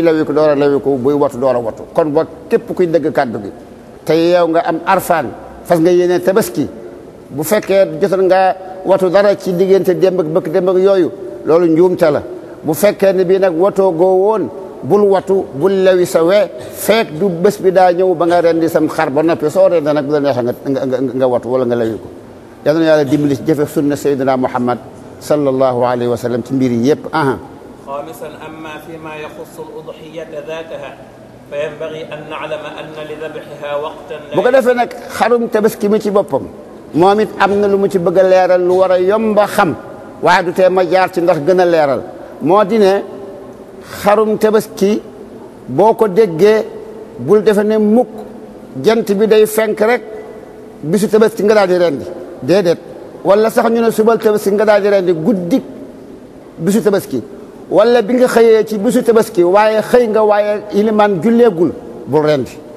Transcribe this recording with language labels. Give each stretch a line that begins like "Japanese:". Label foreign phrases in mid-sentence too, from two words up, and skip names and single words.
Wolof: lawi ko door a lawi ko buy watu door a watu kon boo képp kuy dëgg kàddu gi te yow nga am arfaan fas nga yéene tabaski bu fekkee jotoon nga watu dara ci diggante démb ak bëkk démb ak yooyu loolu njuumte la bu fekkee ne bii nag watoo goo woon bul watu bul lawi sa we fekk du bés bi daa ñëw ba nga rendi sam xar ba noppi soo rendi nag bu la neexee nga watu wala nga lawi ko yal na yàlla dimbali ci jëfe sunna sayyidina Muhammad
Arabic: صلى الله عليه وسلم
Wolof: ci mbir yi yëpp
Arabic: خامسا أما فيما يخص الأضحية ذاتها فينبغي أن نعلم أن لذبحها وقتا
Wolof: bu ko defee nag xarum tabaski mi ci boppam moom it am na lu mu ci bëgg a leeral lu war a yomba xam waaye du tee ma jaar ci ndax gën a leeral moo di ne xarum tabaski boo ko déggee bul defe ne mukk jant bi day fenk rek bisu tabaski nga daal di rendi déedéet wala sax ñu ne subal tabaski nga daal di rendi guddik bisu tabaski wala bi nga xëyee ci bisu tabaski waaye xëy nga waaye ilimaan julleegul bul rendi